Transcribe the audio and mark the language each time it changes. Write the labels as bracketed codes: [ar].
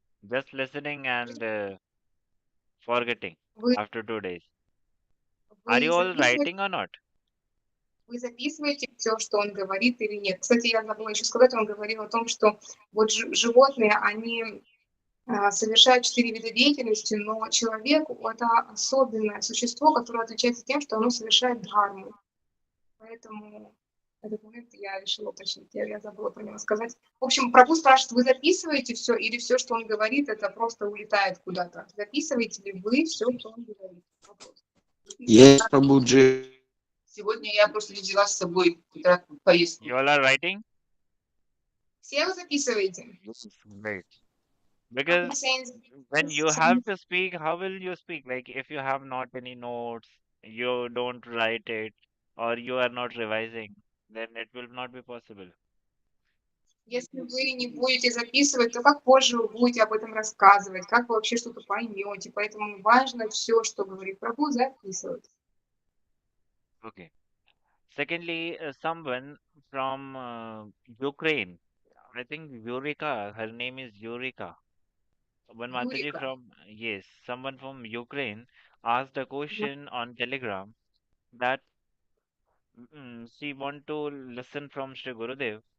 [en] Just listening and forgetting [ru] Вы, [en] after 2 days. Are [ru] вы, [en] you all [ru] записываете, [en] writing or not? [ru] вы записываете все, что он говорит или нет? Кстати, я забыла еще сказать, он говорил о том, что вот животные, они совершают 4 вида деятельности, но человек — это особенное существо, которое отличается тем, что оно совершает дхарму. Поэтому этот момент я решила уточнить. Я забыла про него сказать. В общем, Прабhu спрашивает, вы записываете все или все, что он говорит, это просто улетает куда-то? Записываете ли вы все, что он говорит? Вопрос. [en] Yes, Prabhuji. [ru] Сегодня я просто не взяла с собой поездку. [en] You all are writing? [ru] Все вы записываете? [en] Yes, great. Because I'm saying, when you have to speak, how will you speak? Like if you have not any notes, you don't write it, or you are not revising, then it will not be possible. [ru] если вы не будете записывать, то как позже вы будете об этом рассказывать, как вы вообще что-то поймете. Поэтому важно все, что говорит Прабhu, записывать. [en] Okay. Secondly, someone from Ukraine, I think Eureka, her name is Eureka. One Mataji [ru] Юрика. [en] from, yes, someone from Ukraine asked a question on Telegram that she want to listen from Sri Gurudev.